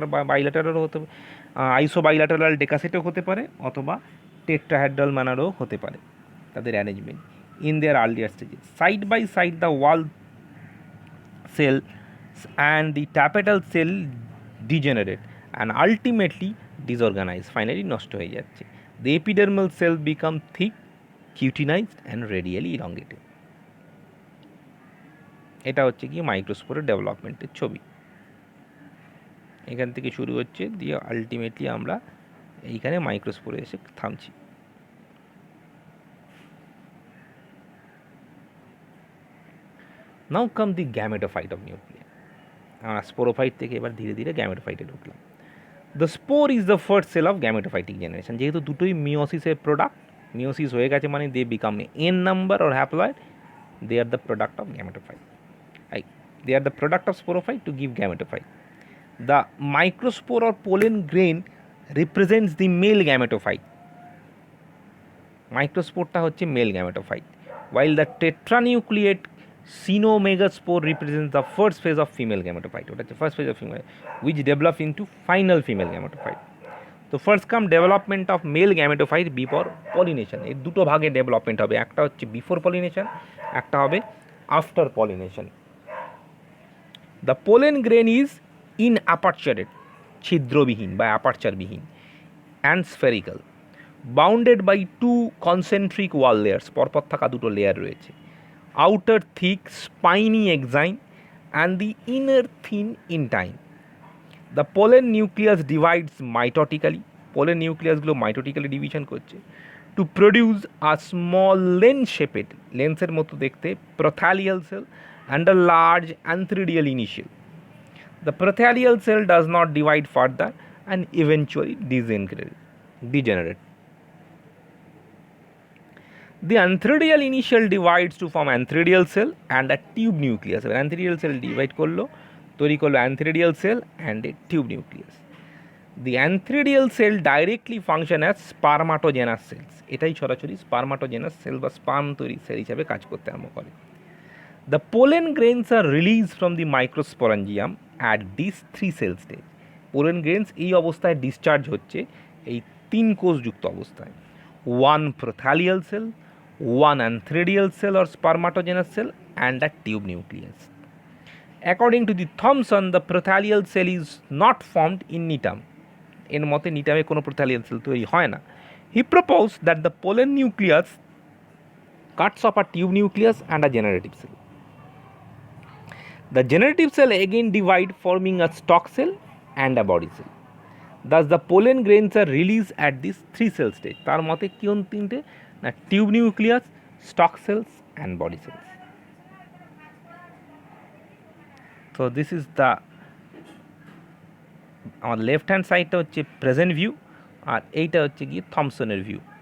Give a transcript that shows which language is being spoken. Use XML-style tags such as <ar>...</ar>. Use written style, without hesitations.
<bn>বাইল্যাটারালও হতে পারে, আইসোবাইল্যাটারাল ডেকাসেটও হতে পারে, অথবা টেট্রাহেড্রাল ম্যানারও হতে পারে তাদের arrangement.</bn> <en>in their earlier stages side by side the wall cells and the tapetal cell degenerate and ultimately disorganize, finally</en> <bn>নষ্ট হয়ে যাচ্ছে।</bn> <en>The epidermal cell become thick, cutinized and radially elongated.</en> <bn>এটা হচ্ছে কি মাইক্রোস্পোরের ডেভেলপমেন্টের ছবি। এখান থেকে শুরু হচ্ছে, দিয়ে আলটিমেটলি আমরা এইখানে মাইক্রোস্পোরে এসে থামছি।</bn> <en>Now come the gametophyte of nucleus.</en> <bn>আমরা স্পোরোফাইট থেকে এবার ধীরে ধীরে গ্যামেটোফাইটে ঢুকলাম।</bn> <en>The spore is the first cell of gametophytic generation.</en> <bn>যেহেতু দুটোই মিওসিসের প্রোডাক্ট, মিওসিস হয়ে গেছে মানে</bn> <en>They become N number or haploid, they are the product of gametophyte. They are the product of sporophyte to give gametophyte. The microspore or pollen grain represents the male gametophyte.</en> <bn>মাইক্রোস্পোরটা হচ্ছে mail gametophyte,</bn> <en>while the tetranucleate cynomegaspore represents the first phase of female gametophyte.</en> <bn>ওটা হচ্ছে</bn> <en>First phase of female which develop into final female gametophyte. তো first come development of male gametophyte before pollination.</en> <bn>এই দুটো ভাগে development হবে, একটা হচ্ছে before pollination, একটা হবে after pollination.</bn> <en>the pollen grain is inaperturate,</en> <bn>ছিদ্রবিহীন বা অ্যাপারচারবিহীন,</bn> <en>and spherical, bounded by two concentric wall layers,</en> <bn>পরপর থাকা দুটো লেয়ার রয়েছে,</bn> <en>Outer thick spiny exine and the inner thin intine. The pollen nucleus divides mitotically,</en> <bn>pollen নিউক্লিয়াসগুলো মাইটোটিক্যালি division করছে,</bn> <en>to produce a small lens shaped,</en> <bn>লেন্সের মতো দেখতে,</bn> <en>Prothallial cell and a large antheridial initial. The prothalial cell does not divide further and eventually degenerate. The antheridial initial divides to form antheridial cell and a tube nucleus. Antheridial cell divide</en> <bn>করলো, তৈরি করলো</bn> <en>antheridial cell and a tube nucleus. The antheridial cell directly function as spermatogenous cells.</en> <bn>এটাই সরাসরি spermatogenous cell বা sperm তৈরি sell হিসাবে কাজ করতে আরম্ভ করে।</bn> <en>The pollen grains are released from the microsporangium at this 3 cell stage.</en> <bn>Pollen grains এই অবস্থায় ডিসচার্জ হচ্ছে এই 3 কোষযুক্ত অবস্থায়।</bn> <en>1 prothalial cell, 1 antheridial cell or spermatogenous cell and a tube nucleus. According to the Thomson, the prothalial cell is not formed in Gnetum.</en> <bn>এর মতে নিটামে কোনো prothalial cell তৈরি হয় না।</bn> <en>He proposed that the pollen nucleus cuts off a tube nucleus and a generative cell. The generative cell again divide, forming a stalk cell and a body cell. Thus the pollen grains are released at this 3 cell stage.</en> <bn>তার মতে কোন তিনটে না, tube nucleus, stock sales and body sales. তো</bn> <en>this is the,</en> <bn>আমার left hand সাইডটা হচ্ছে present view আর এইটা হচ্ছে গিয়ে থমসনের ভিউ।</bn>